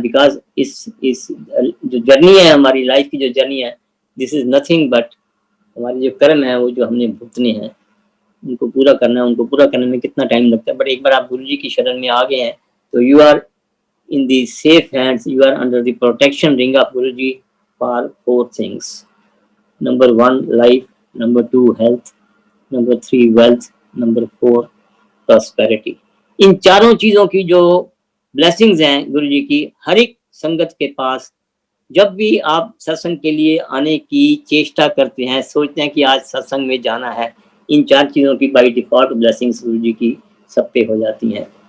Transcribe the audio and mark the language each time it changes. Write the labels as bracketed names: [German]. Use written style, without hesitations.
[Hindi] Because इस जो journey है, हमारी लाइफ की जो जर्नी है, [English] this is nothing but [Hindi] हमारे जो कर्म है वो जो हमने भुगतने हैं उनको पूरा करना है। उनको पूरा करने में कितना टाइम लगता है, बट एक बार आप गुरु जी की शरण में आ गए हैं तो [English] You are in the safe hands, you are under the protection ring of Guruji for 4 things. Number 1 life, number 2 health, number 3 wealth, number 4 prosperity. [Hindi] इन चारों चीजों की जो ब्लेसिंग्स हैं गुरु जी की, हर एक संगत के पास जब भी आप सत्संग के लिए आने की चेष्टा करते हैं, सोचते हैं कि आज सत्संग में जाना है, इन 4 चीजों की बाई डिफॉल्ट ब्लेसिंग्स गुरु जी की सब पे हो जाती हैं।